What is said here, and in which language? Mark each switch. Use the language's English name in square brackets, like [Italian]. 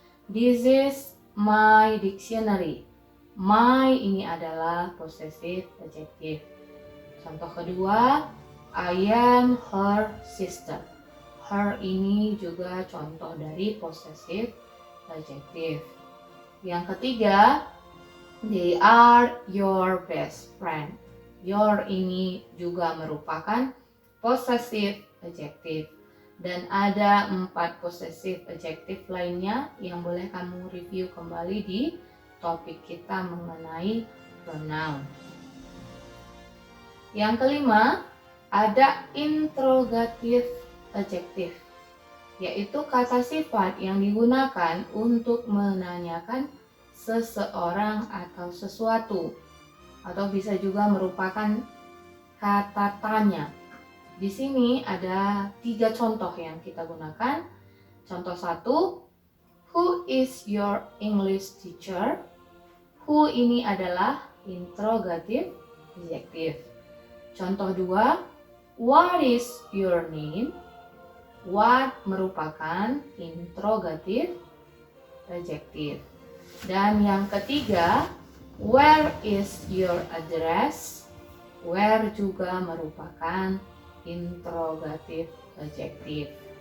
[English] This is my dictionary. [Indonesian] My ini adalah possessive adjective. Contoh kedua, [English] I am her sister. [Indonesian] Her ini juga contoh dari possessive adjective. Yang ketiga, [English] they are your best friend. [Indonesian] Your ini juga merupakan possessive adjective. Dan ada 4 possessive adjective lainnya yang boleh kamu review kembali di topik kita mengenai pronoun. Yang kelima, ada interrogative adjective, yaitu kata sifat yang digunakan untuk menanyakan seseorang atau sesuatu, atau bisa juga merupakan kata tanya. Di sini ada 3 contoh yang kita gunakan. Contoh 1, [English] who is your English teacher? [Indonesian] Who ini adalah interrogative adjective. Contoh 2, [English] what is your name? [Indonesian] What merupakan interrogative adjective. Dan yang ketiga, [English] where is your address? [Indonesian] Where juga merupakan interrogative adjective.